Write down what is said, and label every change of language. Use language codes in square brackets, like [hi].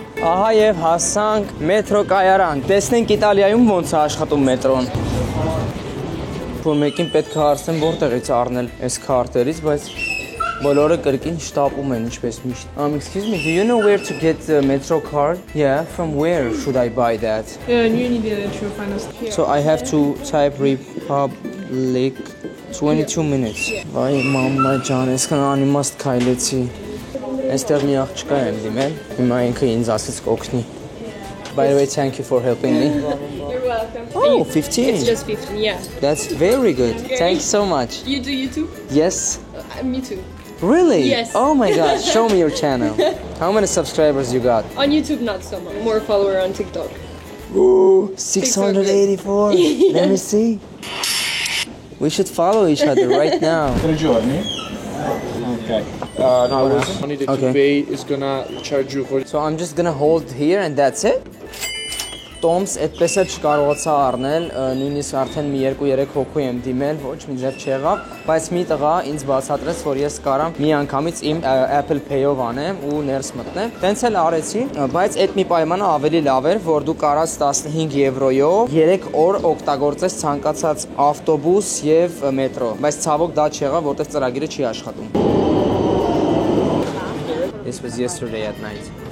[hy] Ահա եւ հասանք մետրո կայարան։ Տեսնենք Իտալիայում ոնց է աշխատում մետրոն։ Որ մեկին պետք է հարցնեմ որտեղից առնել այս քարտերից, բայց բոլորը կրկին շտապում են ինչպես միշտ։ [en] Excuse me, do you know where to get the metro card? Yeah, from where should I buy that? You need to find us here. So I have to type Republic 22 minutes. [hy] Վայ մամա ջան, այսքան անիմաստ քայլեցի։ Այստեղ մի աղջկա եմ դիմել, հիմա ինքը ինձ ասեց կօգնի։ [en] By the way, thank you for helping me. You're welcome. Oh, 15. It's just 15, yeah. That's very good. Thanks so much. You do YouTube? Yes. Me too. Really? Yes. Oh my God. Show me your channel. How many subscribers you got? On YouTube, not so much. More follower on TikTok. Ooh, 684. Let me see. We should follow each other right now. Okay. Now money that Okay. you pay is gonna charge you for. So I'm just gonna hold here and that's it. [hy] Տոմս այդպես էլ չկարողացա առնել, նույնիսկ արդեն մի 2-3 հոգու եմ դիմել, ոչ մի ձև չեղավ, բայց մի տղա ինձ բացատրեց, որ ես կարամ մի անգամից իմ Apple Pay-ով անեմ ու ներս մտնեմ։ Տենց էլ արեցի, բայց այդ մի պայմանը ավելի լավ էր, որ դու կարաս 15 եվրոյով 3 օր օգտագործես ցանկացած ավտոբուս եւ մետրո, բայց ցավոք դա չեղավ, որտեղ ծրագիրը չի աշխատում։ [en] This was yesterday at night.